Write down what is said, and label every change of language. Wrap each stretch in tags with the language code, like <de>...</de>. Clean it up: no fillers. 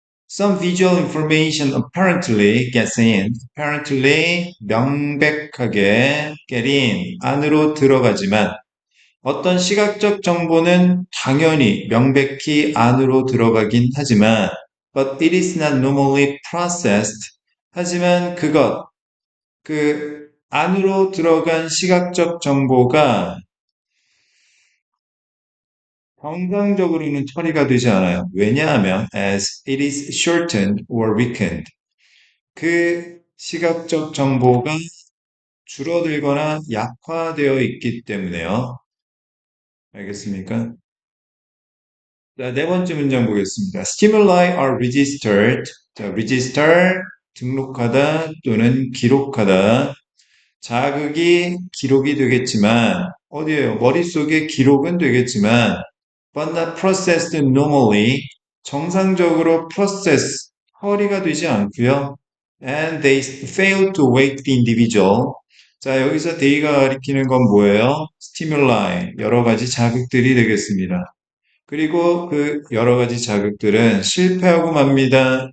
<en>Some visual information apparently gets in.</en> <ko>apparently 명백하게 get in 안으로 들어가지만 어떤 시각적 정보는 당연히 명백히 안으로 들어가긴 하지만</ko> <en>but it is not normally processed.</en> <ko>하지만 그 안으로 들어간 시각적 정보가 정상적으로는 처리가 되지 않아요.</ko> <en>왜냐하면 as it is shortened or weakened.</en> <ko>그 시각적 정보가 줄어들거나 약화되어 있기 때문에요. 알겠습니까? 자, 네 번째 문장 보겠습니다.</ko> <en>Stimuli are registered.</en> <ko>자, register 등록하다 또는 기록하다. 자극이 기록이 되겠지만, 어디에요? 머릿속에 기록은 되겠지만,</ko> <en>but not processed normally.</en> <ko>정상적으로 process, 처리가 되지 않고요.</ko> <en>And they fail to wake the individual.</en> <ko>자, 여기서 they가 가리키는 건 뭐예요? stimuli, 여러 가지 자극들이 되겠습니다. 그리고 그 여러 가지 자극들은 실패하고 맙니다.</ko>